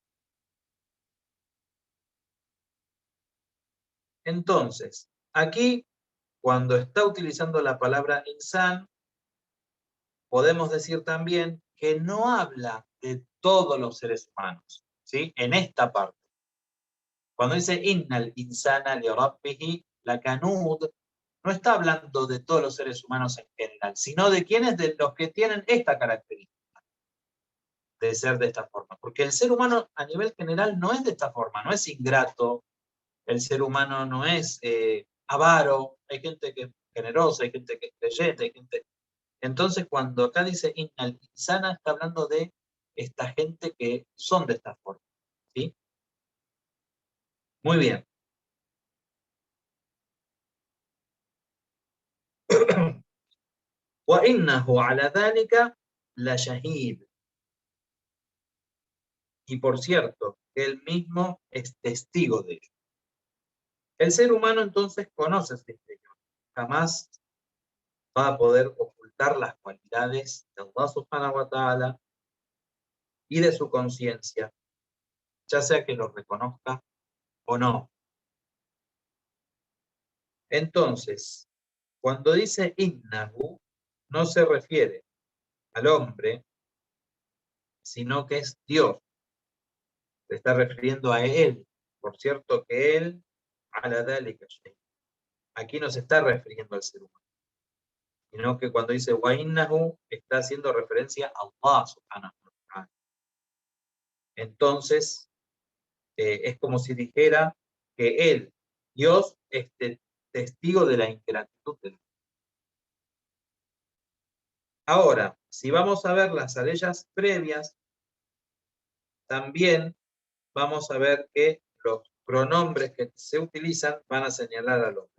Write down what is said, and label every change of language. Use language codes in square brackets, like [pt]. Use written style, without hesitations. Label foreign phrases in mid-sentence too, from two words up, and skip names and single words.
[es] Entonces, aquí, cuando está utilizando la palabra insan, podemos decir también que no habla de todos los seres humanos, ¿sí? En esta parte. Cuando dice [ar] إن الإنسان لربه لكنود, [es] no está hablando de todos los seres humanos en general, sino de quienes, de los que tienen esta característica de ser de esta forma. Porque el ser humano a nivel general no es de esta forma, no es ingrato, el ser humano no es avaro, hay gente que es generosa, hay gente que es creyente, hay gente... Entonces cuando acá dice [ar] إن الإنسان, [es] está hablando de esta gente que son de esta forma, ¿sí? Muy bien. [ar] وَإِنَّهُ عَلَى ذَلِكَ لَشَهِيدٌ. [es] Y por cierto, él mismo es testigo de ello. El ser humano entonces conoce este interior. Jamás va a poder ocultar las cualidades de [ar] الله سبحانه وتعالى [es] y de su conciencia, ya sea que lo reconozca o no. Entonces, cuando dice innahu, no se refiere al hombre, sino que es Dios. Se está refiriendo a él. Por cierto que él, [ar] على ذلك شيء. [es] Aquí no se está refiriendo al ser humano, sino que cuando dice wa'innahu está haciendo referencia a [ar] الله سبحانه وتعالى. [es] Entonces, es como si dijera que él, Dios, es testigo de la ingratitud del hombre. Ahora, si vamos a ver las aleyas previas, también vamos a ver que los pronombres que se utilizan van a señalar al hombre.